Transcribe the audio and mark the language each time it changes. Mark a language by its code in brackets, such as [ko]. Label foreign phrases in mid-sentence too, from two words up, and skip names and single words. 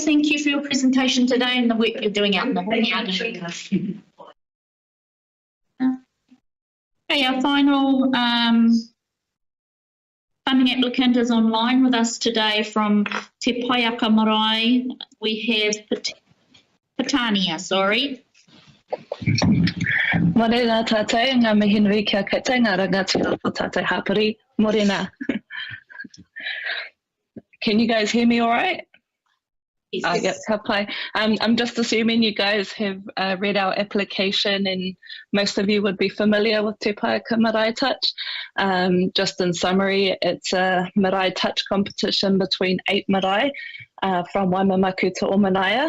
[en] Thank you for your presentation today and the work you're doing out in the Hokianga. Okay, our final funding applicant is online with us today from Te Paiaka Marae. We have Petania, sorry. [mi] Morena tātou, ngā mihi nui kia koutou, ngā rangatira o tātou hapori. [en] Morena. Can you guys hear me all right? Yes. Yes, play. I'm just assuming you guys have read our application and most of you would be familiar with Te Paiaka Marae Touch. Just in summary, it's a marae touch competition between 8 marae from Waimamaku to Omanaya.